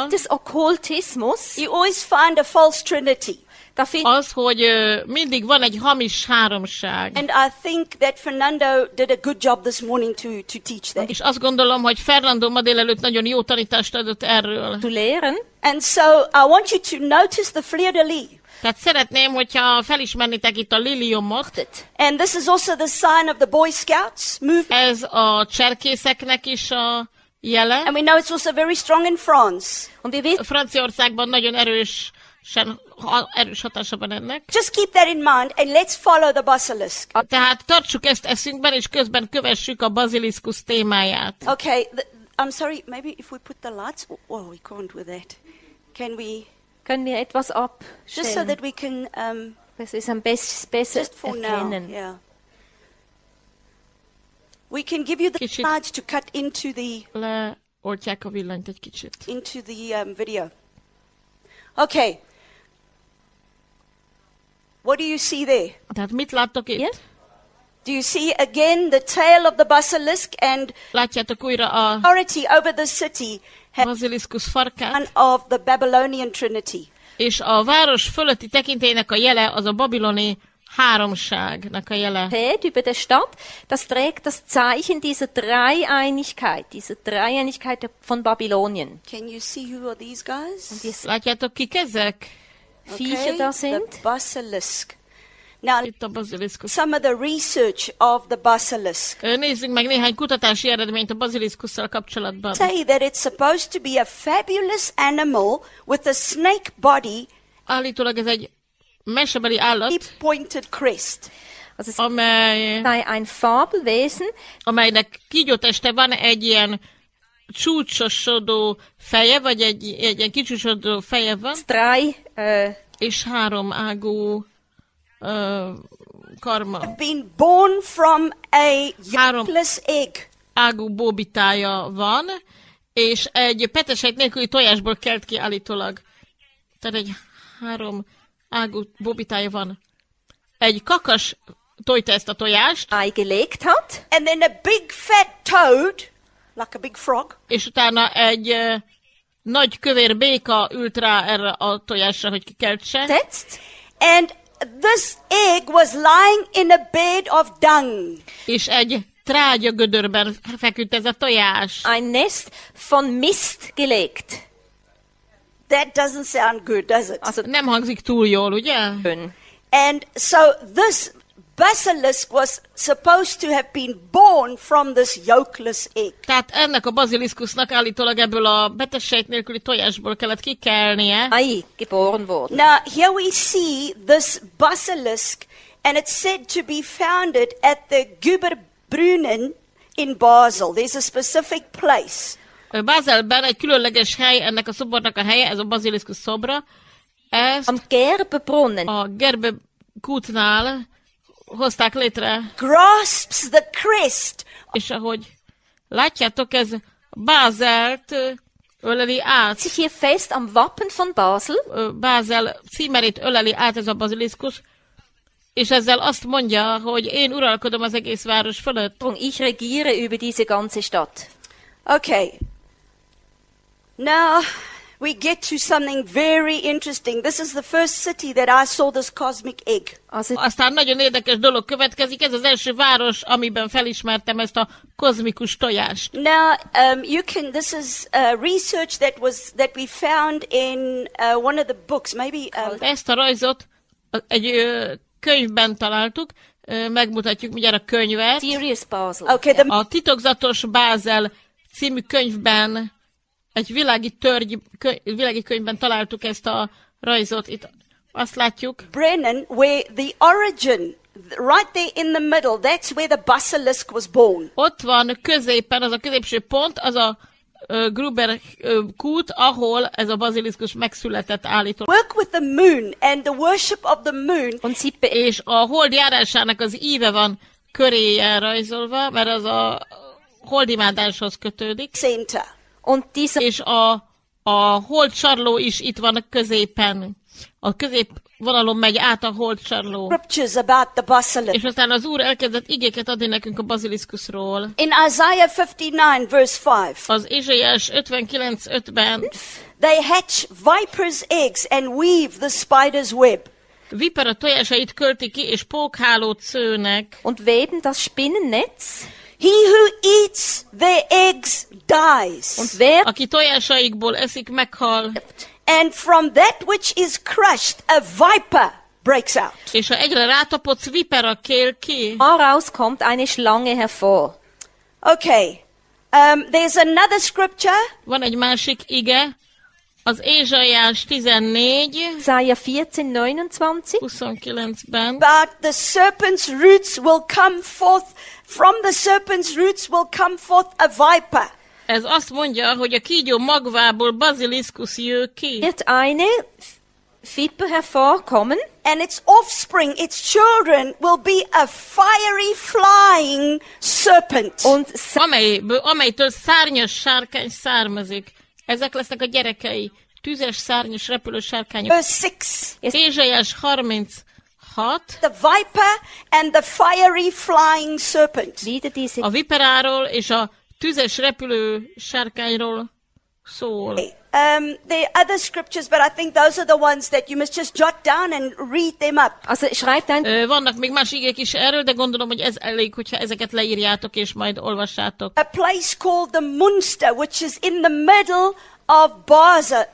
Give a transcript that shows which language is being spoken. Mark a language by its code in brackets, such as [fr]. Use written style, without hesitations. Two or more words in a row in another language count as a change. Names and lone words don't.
[de] Des Okkultismus, [en] you always find a false trinity. [hu] az, hogy mindig van egy hamis háromság. [en] And I think that Fernando did a good job this morning to teach that. [hu] És azt gondolom, hogy Fernando ma délelőtt nagyon jó tanítást adott erről. [de] zu lehren. [en] And so I want you to notice the fleur-de-lis. [hu] Tehát szeretném, hogyha felismernétek itt a liliomot. [en] And this is also the sign of the Boy Scouts movement. [hu] Ez a cserkészeknek is a jele. [en] And we know it's also very strong in France. [de] Und wir wissen, [hu] Franciaországban nagyon erős hatása van ennek. [en] Just keep that in mind and let's follow the basilisk. [hu] Tehát tartsuk ezt eszünkben, és közben kövessük a baziliszkusz témáját. [en] Okay, I'm sorry, maybe if we put the lights... Oh, we can't with that. Can we... [de] können wir etwas [en] Just so [de] abstellen, [en] that we can... [de] dass wir es besser [en] just for now, [de] erkennen. [en] yeah. We can give you the [hu] Kicsit. [en] slides to cut into [hu] Leoltják a villanyt egy kicsit. [en] the video. Okay. What do you see there? [hu] Tehát mit láttok itt? [en] Yes. Do you see again the tail of the basilisk and [hu] Látjátok újra a [en] authority over the city has [hu] baziliszkusz farkát, [en] one of the Babylonian Trinity. [hu] és a város fölötti tekintélynek a jele az a babiloni háromságnak a jele. [de] Feld über der Stadt, das trägt das Zeichen dieser Dreieinigkeit von Babylonien. [en] Can you see who are these guys? [de] Und die [hu] Látjátok, kik ezek? [de] Viecher da sind. [en] the basilisk. Now, [hu] Itt a baziliszkusz. [en] some of the research of the basilisk [hu] Nézzünk meg néhány kutatási eredményt a baziliszkusszal kapcsolatban. [en] say that it's supposed to be a fabulous animal with a snake body, [hu] Állítólag ez egy mesebeli állat, [en] pointed crest. [de] Also es [hu] amely, [de] sei ein Fabelwesen, [hu] amelynek kígyóteste van, egy ilyen csúcsosodó feje, vagy egy ilyen kicsúcsosodó feje van, [de] drei [hu] és három ágú karma. [en] Been born from a [hu] Három [en] yolkless egg. [hu] ágú bóbitája van, és egy petesejt nélküli tojásból kelt ki állítólag. Tehát egy három ágú bóbitája van. Egy kakas tojta ezt a tojást, [de] Ei gelegt hat. [en] And then a big fat toad, like a big frog, [hu] és utána egy nagy kövér béka ült rá erre a tojásra, hogy kikeltse. [de] Setzt. [en] and this egg was lying in a bed of dung. [hu] És egy trágya gödörben feküdt ez a tojás. [de] Ein Nest von Mist gelegt. [en] That doesn't sound good, does it? [de] Also [hu] Nem hangzik túl jól, ugye? [de] schön. [en] And so this basilisk was supposed to have been born from this yolkless egg. [hu] Tehát ennek a baziliszkusznak állítólag ebből a betesejt nélküli tojásból kellett kikelnie. [de] Ei geboren worden. [en] Now, here we see this basilisk, and it's said to be founded at the Guberbrunnen in Basel. There's a specific place. [hu] Bázelben egy különleges hely, ennek a szobornak a helye, ez a baziliszkusz szobra. Ezt [de] Am Gerbebrunnen. [hu] a Gerbe kútnál hozták létre, [en] Grasps the crest [hu] és ahogy látjátok, ez Bázelt öleli át. [de] sich hier fest am Wappen von Basel. [hu] Bázel címerét öleli át ez a baziliszkus, és ezzel azt mondja, hogy én uralkodom az egész város fölött. [de] Ich regiere über diese ganze Stadt. [en] Okay. Now we get to something very interesting. This is the first city that I saw this cosmic egg. [de] Also [hu] Aztán nagyon érdekes dolog következik, ez az első város, amiben felismertem ezt a kozmikus tojást. [en] Now, this is research that we found in one of the books. Maybe [hu] Ezt a rajzot egy könyvben találtuk, megmutatjuk mindjárt a könyvet. [en] Serious Basel. okay. [hu] A titokzatos Bázel című könyvben, egy világi könyvben találtuk ezt a rajzot. Itt azt látjuk, [en] Brennan, where the origin, right there in the middle, that's where the basilisk was born. [hu] ott van középen, az a középső pont, az a Gruber kút, ahol ez a baziliszkus megszületett állítólag. [en] Work with the moon and the worship of the moon. [de] Und sie [hu] És a hold járásának az íve van köréje rajzolva, mert az a holdimádáshoz kötődik. [en] Center. [de] und dieser [hu] És a hold sarló is itt van a középen. A középvonalon megy át a hold sarló. [en] Scriptures about the basilisk. [hu] És aztán az Úr elkezdett igéket adni nekünk a baziliszkuszról. [en] In Isaiah 59 verse 5, [hu] Az Ézsaiás 59:5-ben [en] they hatch vipers' eggs and weave the spider's web. [hu] vipera tojásait költi ki, és pókhálót szőnek. [de] und weben das Spinnennetz. [en] He who eats their eggs dies. [de] Und wer [hu] Aki tojásaikból eszik, meghal. [en] And from that which is crushed, a viper breaks out. [hu] És ha egyre rátapodsz, vipera kél ki. [de] daraus kommt eine Schlange hervor. [en] Okay. There's another scripture. [hu] Van egy másik ige, az Ézsaiás 14, [de] Jesaja 14:29. [hu] 29-ben. [en] About the serpent's roots will come forth, from the serpent's roots will come forth a viper. [hu] Ez azt mondja, hogy a kígyó magvából baziliszkusz jő ki. [de] Wird eine Viper hervorkommen [en] And its offspring, its children will be a fiery flying serpent. [de] und [hu] Amelytől szárnyas sárkány származik. Ezek lesznek a gyerekei. Tüzes, szárnyas, repülő sárkányok. [en] Verse 6. [hu] Ézsaiás 36. [en] The viper and the fiery flying serpent. [de] wieder diese [hu] A viperáról és a tüzes repülő sárkányról szól. [en] There are other scriptures, but I think those are the ones that you must just jot down and read them up. [de] Also schreibt ein [hu] Vannak még más igék is erről, de gondolom, hogy ez elég, hogyha ezeket leírjátok és majd olvassátok. [en] A place called the Munster, which is in the middle of Basel,